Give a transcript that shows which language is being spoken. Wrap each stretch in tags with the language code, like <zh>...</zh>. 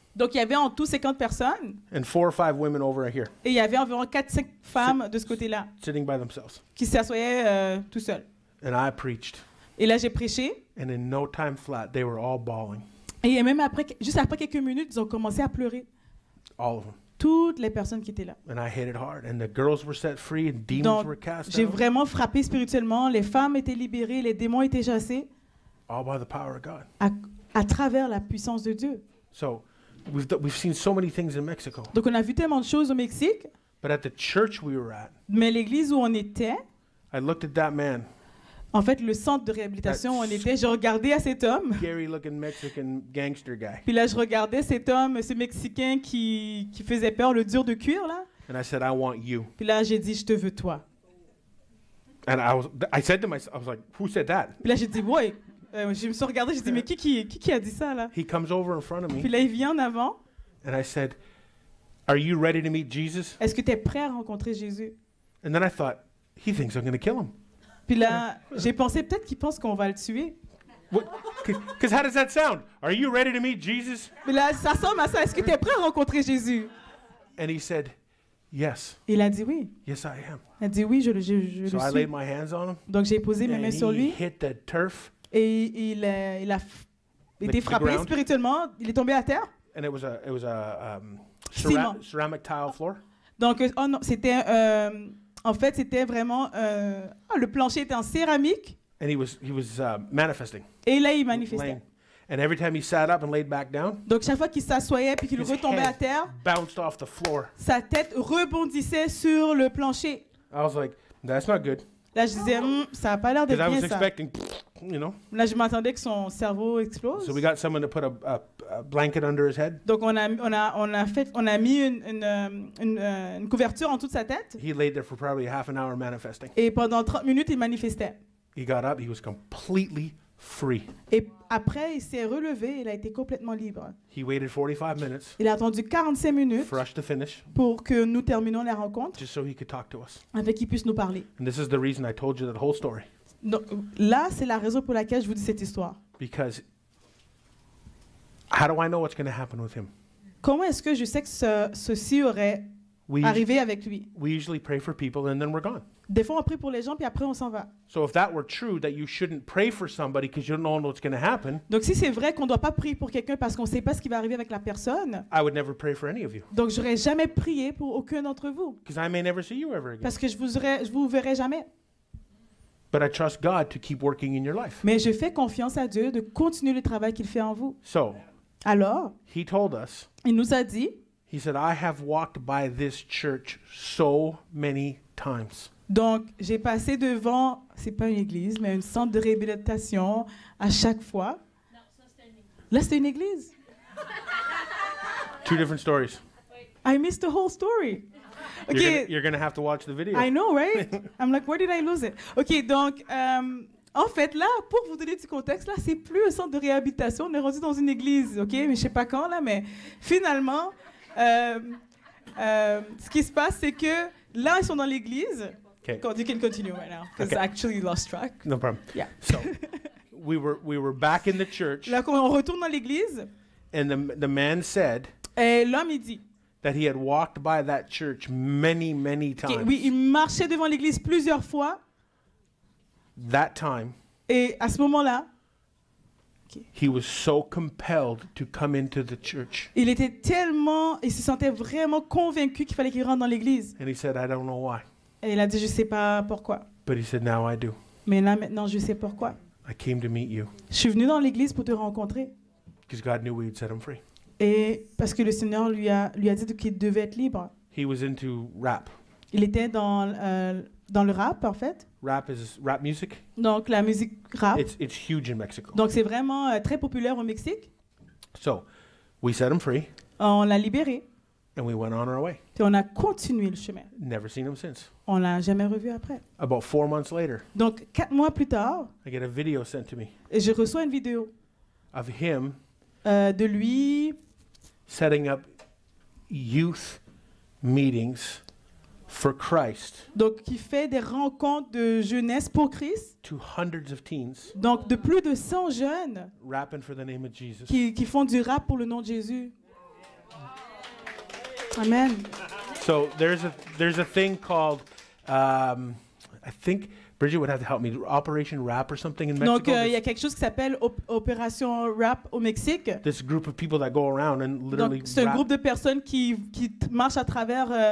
<fr>Donc, il y avait en tout 50 personnes</fr> <en>and 4 or 5 women over here</en> <fr>et il y avait environ 4-5 femmes de ce côté-là</fr> <en>sitting by themselves.</en> <fr>qui s'assoyaient tout seules.</fr> <en>And I preached.</en> <fr>Et là, j'ai prêché</fr> <en>And in no time flat, they were all bawling.</en> <fr>et même après, juste après quelques minutes, ils ont commencé à pleurer.</fr> <en>All of them.</en> <fr>Toutes les personnes qui étaient là.</fr> <en>And I hit it hard. And the girls were set free and demons</en> <fr>Donc,</fr> <en>were cast</en> <fr>j'ai</fr> <en>out.</en> <fr>vraiment frappé spirituellement. Les femmes étaient libérées, les démons étaient chassés</fr> <en>All by the power of God.</en> <fr>à travers la puissance de Dieu.</fr> <en>So we've seen so many things in Mexico.</en> <fr>Donc, on a vu tellement de choses au Mexique,</fr> <en>But at the church we were at,</en> <fr>mais l'église où on était,</fr> <en>I looked at that man,</en> <fr>en fait, le centre de réhabilitation où on était, je regardais à cet homme.</fr> <en>scary looking Mexican gangster guy.</en> <fr>Puis là, je regardais cet homme, ce Mexicain qui faisait peur, le dur de cuir, là.</fr> <en>And I said, I want you.</en> <fr>Puis là, j'ai dit, je te veux toi.</fr> <en>And I said to myself, I was like, who said that?</en> <fr>Puis là, j'ai dit, ouais. Je me suis regardé, j'ai dit, mais qui a dit ça, là?</fr> <en>He comes over in front of</en> <fr>Puis</fr> <en>me</en> <fr>là, il vient en avant.</fr> <en>and I said, are you ready to meet Jesus?</en> <fr>Est-ce que tu es prêt à rencontrer Jésus?</fr> <en>And then I thought, he thinks I'm going to kill him.</en> <fr>Puis là, j'ai pensé, peut-être qu'il pense qu'on va le tuer.</fr> <en>Because how does that sound? Are you ready to meet Jesus?</en> <fr>Mais là, ça ressemble à ça. Est-ce que tu es prêt à rencontrer Jésus?</fr> <en>And he said, yes,</en> <fr>Il a dit oui.</fr> <en>yes, I am.</en> <fr>Il a dit oui, je le</fr> <en>So I</en> <fr>suis.</fr> <en>laid my hands on him</en> <fr>Donc j'ai posé mes</fr> <en>and</en> <fr>mains sur</fr> <en>he</en> <fr>lui</fr> <en>hit the turf.</en> <fr>et il a été</fr> <en>The</en> <fr>frappé</fr> <en>ground.</en> <fr>spirituellement. Il est tombé à terre.</fr> <en>And it was a</en> <fr>Ciment.</fr> <en>ceramic tile floor.</en> <fr>Donc, oh non, c'était, en fait, c'était vraiment, le plancher était en céramique</fr> <en>And he was manifesting.</en> <fr>et là, il manifestait.</fr> <en>laying. And every time he sat up and laid back down,</en> <fr>Donc, chaque fois qu'il s'assoyait puis qu'il</fr> <en>his</en> <fr>retombait à</fr> <en>head</en> <fr>terre,</fr> <en>bounced off the floor.</en> <fr>sa tête rebondissait sur le plancher.</fr> <en>I was like, that's not good.</en> <fr>Là, je disais, ça n'a pas l'air d'être</fr> <en>Because I was</en> <fr>bien ça.</fr> <en>expecting, you know.</en> <fr>Là, je m'attendais que son cerveau explose.</fr> <en>So we got someone to put a blanket under his head.</en> <fr>Donc, on a mis une couverture en toute sa tête</fr> <en>He laid there for probably half an hour manifesting.</en> <fr>et pendant 30 minutes, il manifestait.</fr> <en>He got up, he was completely free.</en> <fr>Et après, il s'est relevé, il a été complètement libre.</fr> <en>He waited 45 minutes</en> <fr>Il a attendu 45 minutes</fr> <en>for us to finish,</en> <fr>pour que nous terminions la rencontre</fr> <en>just so he could talk to us.</en> <fr>afin qu'il puisse nous parler.</fr> <en>And this is the reason I told you that whole story.</en> <fr>Donc, là, c'est la raison pour laquelle je vous dis cette histoire.</fr> <en>Because how do I know what's going to happen with him?</en> <fr>Comment est-ce que je sais que ceci aurait</fr> <en>We,</en> <fr>arrivé avec lui?</fr> <en>we usually pray for people and then we're gone.</en> <fr>Des fois, on prie pour les gens, puis après, on s'en va.</fr> <en>So if that were true, that you shouldn't pray for somebody because you don't know what's going to happen,</en> <fr>Donc, si c'est vrai qu'on ne doit pas prier pour quelqu'un parce qu'on ne sait pas ce qui va arriver avec la personne,</fr> <en>I would never pray for any of you</en> <fr>donc j'aurais jamais prié pour aucun d'entre vous.</fr> <en>because I may never see you ever again.</en> <fr>Parce que je vous verrai jamais.</fr> <en>But I trust God to keep working in your life.</en> <fr>Mais je fais confiance à Dieu de continuer le travail qu'il fait en vous.</fr> <en>So</en> <fr>Alors,</fr> <en>he told us,</en> <fr>il nous a dit,</fr> <en>he said, I have walked by this church so many times.</en> <fr>donc j'ai passé devant, c'est pas une église, mais un centre de réhabilitation à chaque fois. Non, ça c'était une église. Là, c'était une église.</fr> <en>Two different stories. I missed the whole story. You're gonna have to watch the video. I know, right? I'm like, where did I lose it?</en> <fr>OK, donc, en fait, là, pour vous donner du contexte, là, c'est plus un centre de réhabilitation. On est rendu dans une église, OK? Mais je sais pas quand, là, mais finalement, ce qui se passe, c'est que là, ils sont dans l'église.</fr> <en>Okay. You can continue right now, because Okay. I actually lost track. No problem. Yeah. So we were back in the church,</en> <fr>Là, quand on retourne dans l'église,</fr> <en>and the man said</en> <fr>et l'homme, il dit,</fr> <en>that he had walked by that church many times.</en> <fr>oui, il marchait devant l'église plusieurs fois,</fr> <en>That time,</en> <fr>et à ce moment-là,</fr> <en>he was so compelled to come into the church,</en> <fr>il se sentait vraiment convaincu qu'il fallait qu'il rentre dans l'église.</fr> <en>and he said, I don't know why,</en> <fr>Et il a dit, je sais pas pourquoi.</fr> <en>but he said, now I do.</en> <fr>Mais là, maintenant, je sais pourquoi.</fr> <en>I came to meet you</en> <fr>Je suis venu dans l'église pour te rencontrer.</fr> <en>because God knew we'd set him free.</en> <fr>Et parce que le Seigneur lui a dit qu'il devait être libre.</fr> <en>He was into rap.</en> <fr>Il était dans le rap, en fait.</fr> <en>Rap is rap music.</en> <fr>Donc, la musique rap.</fr> <en>It's huge in Mexico.</en> <fr>Donc, c'est vraiment très populaire au Mexique.</fr> <en>So we set him free,</en> <fr>On l'a libéré.</fr> <en>and we went on our way.</en> <fr>Puis on a continué le chemin.</fr> <en>Never seen him since.</en> <fr>On l'a jamais revu après.</fr> <en>About 4 months later,</en> <fr>Donc, 4 mois plus tard,</fr> <en>I get a video sent to me</en> <fr>je reçois une vidéo</fr> <en>of him</en> <fr>de lui</fr> <en>setting up youth meetings for Christ</en> <fr>donc, qui fait des rencontres de jeunesse pour Christ.</fr> <en>to hundreds of teens</en> <fr>Donc, de plus de 100 jeunes</fr> <en>rapping for the name of Jesus.</en> <fr>qui font du rap pour le nom de Jésus.</fr> <en>Amen. So there's a thing called I think Bridget would have to help me, Operation Rap or something in Mexico.</en> <fr>Donc, il y a quelque chose qui s'appelle Opération Rap au Mexique.</fr> <en>This group of people that go around and literally</en> <fr>Donc, c'est un</fr> <en>rap</en> <fr>groupe de personnes qui marchent à travers,</fr>